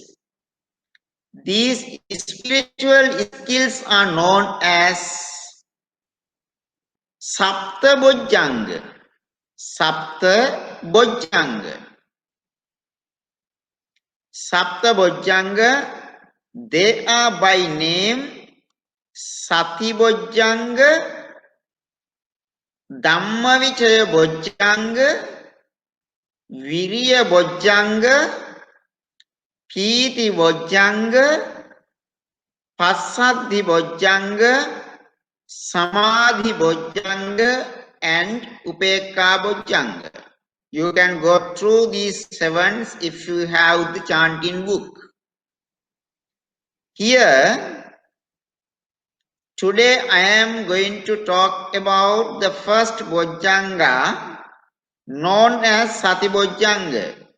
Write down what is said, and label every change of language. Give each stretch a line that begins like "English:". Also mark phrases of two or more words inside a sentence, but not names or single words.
English: These spiritual skills are known as
Pali: Sapta Bojjhanga. Sapta Bojjhanga. Sapta Bojjhanga,
English: they are by name
Pali: Sati Bojjhanga, Dhammavichaya Bojjhanga, Viriya Bojjhanga, Piti Bojjhanga, Passaddhi Bojjhanga, Samadhi Bojjhanga, and Upekka Bojjhanga.
English: You can go through these 7 if you have the chanting book. Here, today I am going to talk about the first Bojjhanga known as
Pali: Sati Bojjhanga.